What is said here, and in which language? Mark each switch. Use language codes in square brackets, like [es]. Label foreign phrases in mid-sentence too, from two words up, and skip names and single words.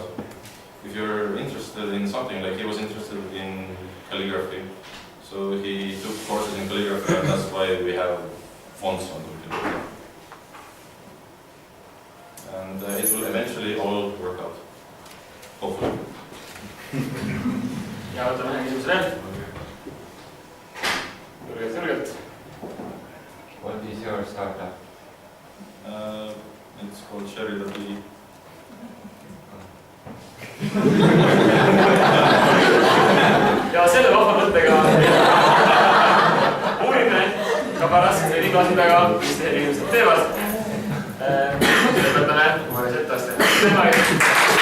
[en] If you're interested in something, like he was interested in calligraphy, so he took courses in calligraphy, and that's why we have fonts on the calligraphy. And it will eventually all work out. Hopefully. [et] Ja võtame ühe küsimuse veel. Julgelt. [en] What is your startup? It's called Cherry.ee. [et] Ja selle vahva mõttega uurime ka pärast neid igasid taga, mis teie inimesed teevad. Lõpetame Marius Andra.